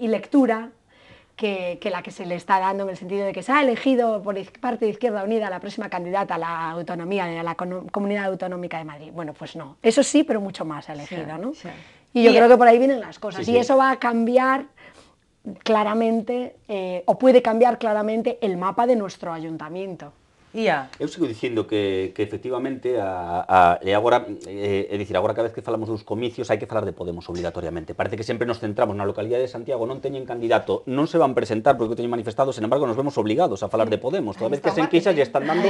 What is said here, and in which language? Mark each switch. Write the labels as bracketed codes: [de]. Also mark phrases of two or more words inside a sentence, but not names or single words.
[es] Y lectura, que la que se le está dando, en el sentido de que se ha elegido por parte de Izquierda Unida la próxima candidata a la autonomía, a la Comunidad Autonómica de Madrid. Bueno, pues no, eso sí, pero mucho más ha elegido, ¿no? Sí. Y yo creo que por ahí vienen las cosas, Sí, y sí. eso va a cambiar claramente, o puede cambiar claramente el mapa de nuestro ayuntamiento. [gl] Ia. Eu sigo dicindo que efectivamente e agora, é dicir, agora cada vez que falamos dos comicios hai que falar de Podemos obrigatoriamente. Parece que sempre nos centramos na localidade de Santiago, non teñen candidato, non se van presentar porque o teñen manifestado, sen embargo nos vemos obligados a falar de Podemos. Toda vez que as enquisas lle están dando...